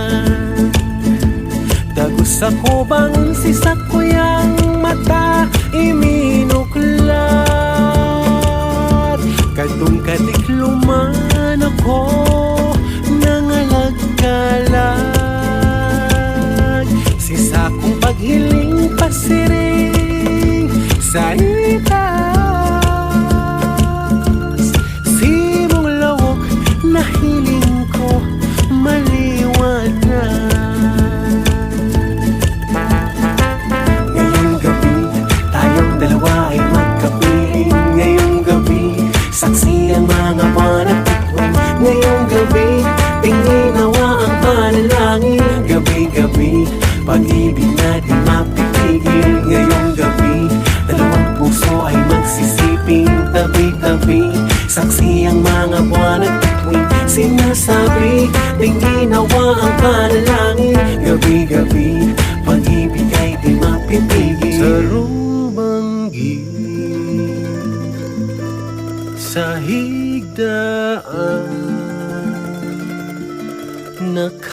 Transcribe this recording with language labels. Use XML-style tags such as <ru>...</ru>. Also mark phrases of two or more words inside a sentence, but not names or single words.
<bik>Dagos ako bangon si sakuyang mata iminuklat, kadtong kadikluman ako nangalagkalag. Si sakong paghiling pasiring sa itas, simong lawog na hiling ko maliwanag.</bik> <tl>Ngayong gabi, tayong dalawa ay magkapiling. Ngayong gabi, saksi ang mga buwan at bituin. Ngayong gabi, tinginawa ang panalangin. Gabi-gabi, pag-ibig na di mapipigil. Ngayong gabi, dalawang puso ay magsisiping tabi-tabi. Saksi ang mga buwan at bituin. Sinasabi, tinginawa ang panalangin. Gabi-gabi, pag-ibig ay di mapipigil.</tl> <bik>Sarong banggi sa higdaan,</bik>